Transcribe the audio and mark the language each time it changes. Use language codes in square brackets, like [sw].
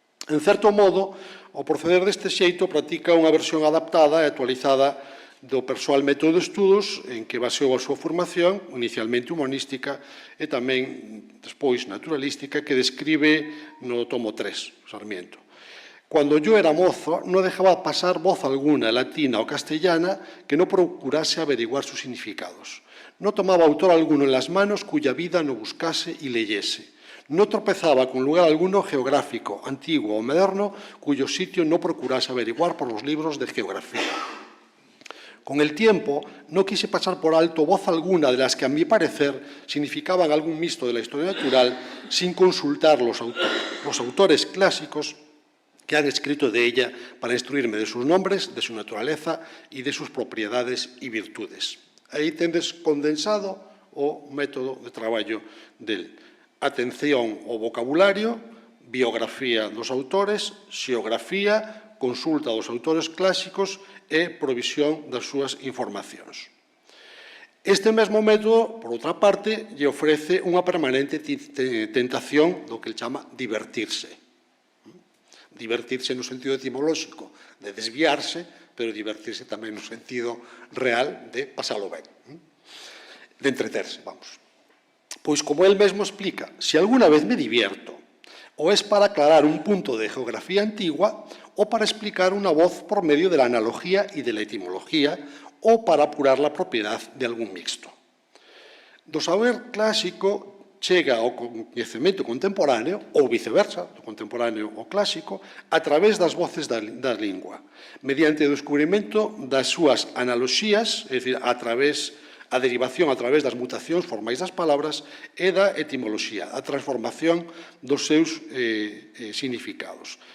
[gl] En certo modo, o proceder deste xeito practica unha versión adaptada e actualizada do persoal método de estudos en que baseou a súa formación, inicialmente humanística e tamén despois naturalística, que describe no tomo 3, Sarmiento. [es] Cuando yo era mozo, no dejaba pasar voz alguna, latina o castellana, que no procurase averiguar sus significados. No tomaba autor alguno en las manos cuya vida no buscase y leyese. No tropezaba con lugar alguno geográfico, antiguo o moderno, cuyo sitio no procurase averiguar por los libros de geografía. Con el tiempo, no quise pasar por alto voz alguna de las que, a mi parecer, significaban algún mixto de la historia natural, sin consultar los autores clásicos que han escrito de ella para instruirme de sus nombres, de su naturaleza y de sus propiedades y virtudes. [gl] Aí tendes condensado o método de traballo del. Atención ao vocabulario, biografía dos autores, xeografía, consulta dos autores clásicos e provisión das súas informacións. Este mesmo método, por outra parte, lle ofrece unha permanente tentación do que ele chama divertirse. Divertirse no sentido etimolóxico de desviarse, pero divertirse tamén no sentido real de pasalo ben, de entreterse, vamos. Pois, como él mesmo explica, [es] si alguna vez me divierto, o es para aclarar un punto de geografía antigua, o para explicar una voz por medio de la analogía y de la etimología, o para apurar la propiedad de algún mixto. [gl] Do saber clásico chega ao coñecemento contemporáneo, ou viceversa, do contemporáneo ao clásico, a través das voces da lingua, mediante o descubrimento das súas analoxías, é dicir, a derivación a través das mutacións formais das palabras e da etimoloxía, a transformación dos seus significados.